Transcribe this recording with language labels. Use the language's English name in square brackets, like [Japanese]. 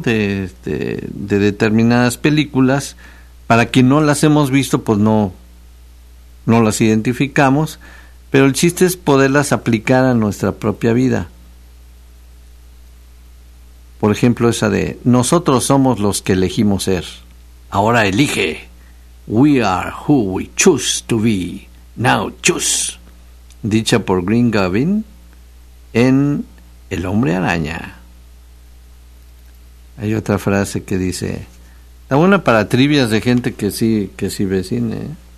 [Spanish] De determinadas películas, para que no las hemos visto, pues no las identificamos, pero el chiste es poderlas aplicar a nuestra propia vida. Por ejemplo, esa de nosotros somos los que elegimos ser. Ahora elige. [English] We are who we choose to be. Now choose. [Spanish] Dicha por Green Goblin en El Hombre Araña. Hay otra frase que dice, está buena para trivias de gente que sí ve cine.